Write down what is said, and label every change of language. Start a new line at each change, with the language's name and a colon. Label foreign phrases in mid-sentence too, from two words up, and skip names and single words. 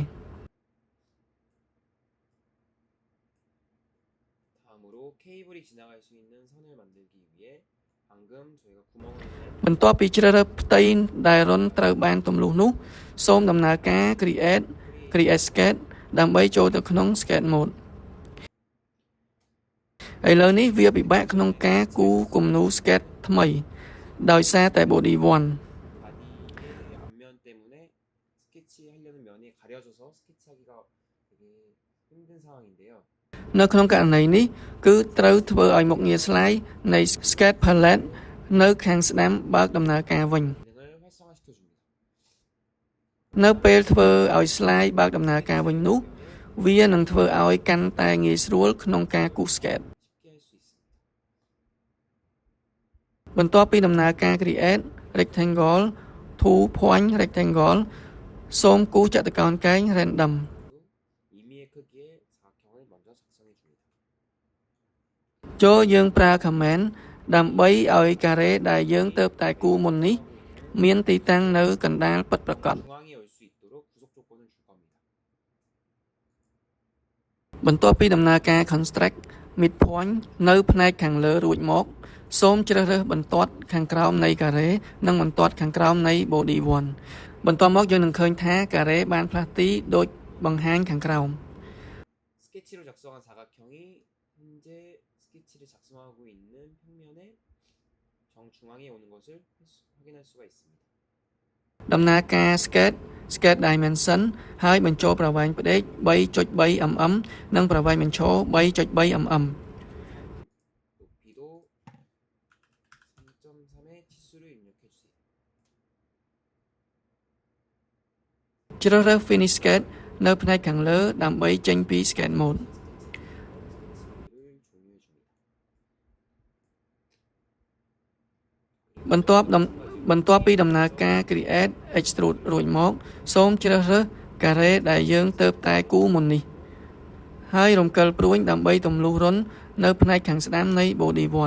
Korean: 다음으로 케이블이 지나갈 수 있는 선을 만들기 위해 방금 저희가 구멍을 낸
Khmer: បន្ទាប់ពីជ្រើសរើសផ្ទៃដែលរុនត្រូវបានទម្លុះនោះសូមដំណើរការ
English: create sketch
Khmer: ដើម្បីចូលទៅក្នុង
English: sketch mode
Khmer: ឥឡូវនេះវាពិបាកក្នុងការគូសគំនូរ sketch ថ្មីដោយសារតែ body 1
Korean: 바디의 앞면 때문에 스케치하려는 면이 가려져서 스케치하기가 되게 힘든 상황인데요.
Khmer: នៅក្នុងករណីនេះគឺត្រូវធ្វើឲ្យមុខងារ slide នៃ
English: sketch palette
Khmer: នៅខាងស្ដាំបើកដំណើរការវិញ
Korean: 기능을 활성화시켜줍니다.
Khmer: នៅពេលធ្វើឲ្យ slide បើកដំណើរការវិញនោះវានឹងធ្វើឲ្យកាន់តែងាយស្រួលក្នុងការគូស sketch
Korean: 쉽게 할 수 있습니다.
Khmer: បន្ទាប់ពីដំណើរការ
English: create rectangle 2 point rectangle
Khmer: សូមគូសចតុកោណកែង random
Korean: 임의의 크기의 사각형을 먼저 작성해 줍니다.
Khmer: ចូលយើងប្រើ comment ដើម្បីឲ្យការ៉េដែលយើងទៅតែគូមុននេះមានទីតាំងនៅកណ្ដាលពិតប្រាកដ
Korean: 중앙에 올 수 있도록 구속 조건을 줄 겁니다.
Khmer: បន្ទាប់ពីដំណើរការ
English: construct midpoint
Khmer: នៅផ្នែកខាងលើរួចមកសូមជ្រើសរើសបន្ទាត់ខាងក្រោមនៃការ៉េនិងបន្ទាត់ខាងក្រោមនៃ body 1 បន្ទាប់មកយើងនឹងឃើញថាការ៉េបានផ្លាស់ទីដូចបង្ហាញខាងក្រោម
Korean: 스케치로 작성한 사각형이 현재 스케치를 작성하고 있는 평면의 정중앙에 오는 것을 확인할 수가 있습니다.
Khmer: ដំណើរការ
English: sketch dimension
Khmer: ហើយបញ្ចូលប្រវែងផ្ដេក 3.3 mm និងប្រវែងបញ្ឈរ 3.3 mm
Korean: 높이도 3.3의 치수를 입력해 주세요.
Khmer: ជ្រើសរើស
English: finish sketch
Khmer: នៅផ្នែកខាងលើដើម្បីចេញពី
English: sketch mode
Korean: 를 종료해 줍니다.
Khmer: បន្ទាប់ពីដំណើរការ
English: create extrude
Khmer: រួចមកសូមជ្រើសរើសការ៉េដែលយើងទៅតែគូមុននេះហើយរំកិលព្រួញដើម្បីទម្លុះរន្ធនៅផ្នែកខាងស្ដាំនៃ body 1